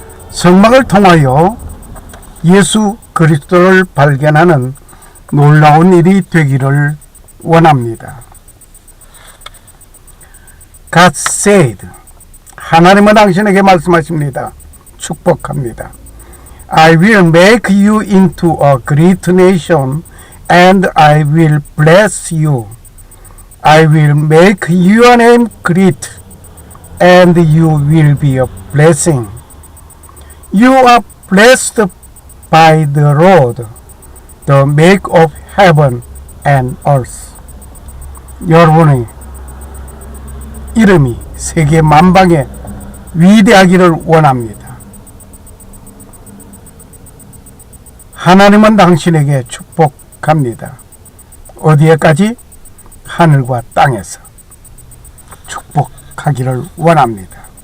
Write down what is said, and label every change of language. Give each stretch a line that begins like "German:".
Korean: 성막을 통하여 예수 그리스도를 발견하는 놀라운 일이 되기를 원합니다.
English: God said,
Korean: 하나님은 당신에게 말씀하십니다. 축복합니다.
English: I will make you into a great nation and I will bless you. I will make your name great and you will be a blessing. You are blessed by the Lord, the maker of heaven and earth.
Korean: 여러분의 이름이 세계 만방에 위대하기를 원합니다. 하나님은 당신에게 축복합니다. 어디에까지? 하늘과 땅에서 축복하기를 원합니다.